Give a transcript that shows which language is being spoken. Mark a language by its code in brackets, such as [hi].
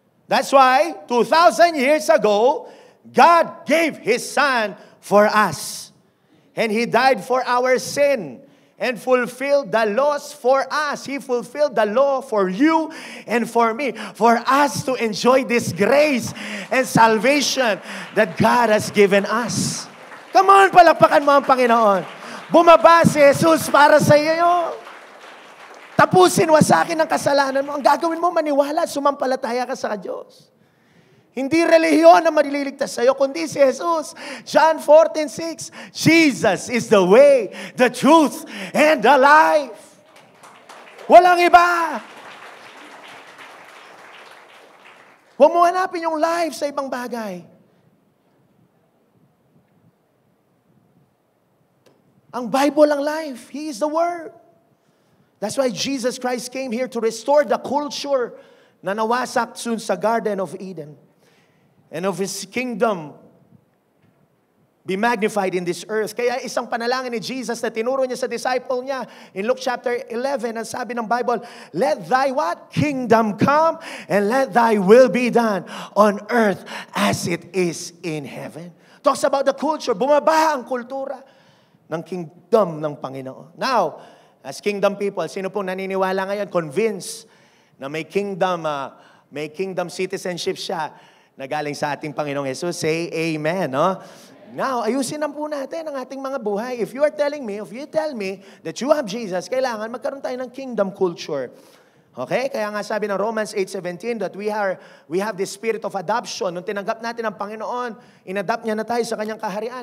[en] That's why, 2,000 years ago, God gave His Son for us. And He died for our sin and fulfilled the laws for us. He fulfilled the law for you and for me, for us to enjoy this grace and salvation that God has given us. [tl] Come on, palakpakan mo ang Panginoon. Bumaba si Jesus para sa iyo. Tapusin mo sa akin ang kasalanan mo. Ang gagawin mo, maniwala, sumampalataya ka sa Diyos. Hindi relihiyon na malililigtas sa'yo, kundi si Jesus. [en] John 14:6, Jesus is the way, the truth, and the life. [tl] Walang iba. Huwag mo hanapin yung life sa ibang bagay. Ang Bible ang life. [en] He is the Word. That's why Jesus Christ came here to restore the culture na nawasak soon sa Garden of Eden. And of His kingdom be magnified in this earth. [tl] Kaya isang panalangin ni Jesus na tinuro niya sa disciple niya in Luke chapter 11, ang sabi ng Bible, [en] let thy what? Kingdom come and let thy will be done on earth as it is in heaven. Talks about the culture. [tl] Bumaba ang kultura ng kingdom ng Panginoon. [en] Now, as kingdom people, [tl] sino pong naniniwala ngayon, convinced na may kingdom citizenship siya na galing sa ating Panginoong Jesus? [en] Say amen, no? [tl] Now, ayusin na po natin ang ating mga buhay. [en] If you tell me that you have Jesus, [tl] kailangan magkaroon tayo ng kingdom culture. [en] Okay? [tl] Kaya nga sabi ng Romans 8:17 [en] that we have this spirit of adoption. [tl] Nung tinanggap natin ang Panginoon, inadapt niya na tayo sa kanyang kaharian.